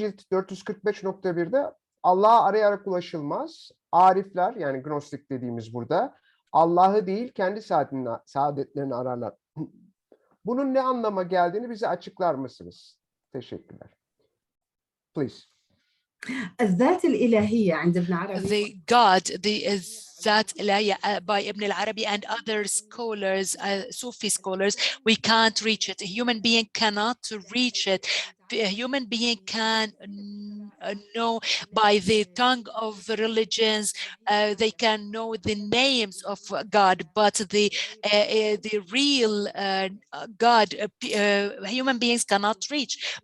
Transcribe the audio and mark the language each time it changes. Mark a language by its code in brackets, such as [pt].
[tr] cilt 445.1'de Allah'a arayarak ulaşılmaz. Arifler, yani Gnostik dediğimiz burada, Allah'ı değil kendi saadetlerini ararlar. Bunun ne anlama geldiğini bize açıklar mısınız? Teşekkürler. [en] Please. [ar] الذات الإلهية عند ابن عربي. [en] The God, the Zat Ilahiyya by Ibn al-Arabi and other scholars, Sufi scholars, we can't reach it. A human being cannot reach it. A human being can know by the tongue of the religions, they can know the names of God, but the real God, human beings cannot reach.